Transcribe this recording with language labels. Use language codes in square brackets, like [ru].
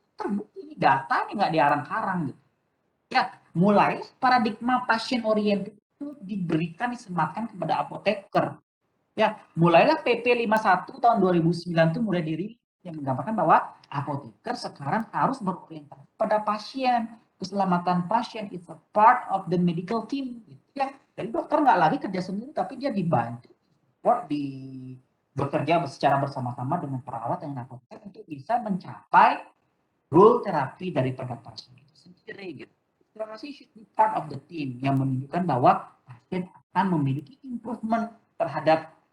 [id] Terbukti ini data ini nggak diarang-arang gitu. Ya, mulai paradigma pasien oriented itu diberikan, disematkan kepada apoteker. Ya, mulailah PP 51 tahun 2009 itu mulai dirilis yang menggambarkan bahwa apoteker sekarang harus berorientasi pada pasien. Keselamatan pasien [en] is a part of the medical team. [id] Gitu ya. Jadi dokter nggak lagi kerja sendiri, tapi dia dibantu, bekerja secara bersama-sama dengan perawat dan apoteker untuk bisa mencapai goal terapi daripada pasien itu sendiri. Gitu. Isolasi [en] should be part of the team [id] yang menunjukkan bahwa pasien akan memiliki improvement terhadap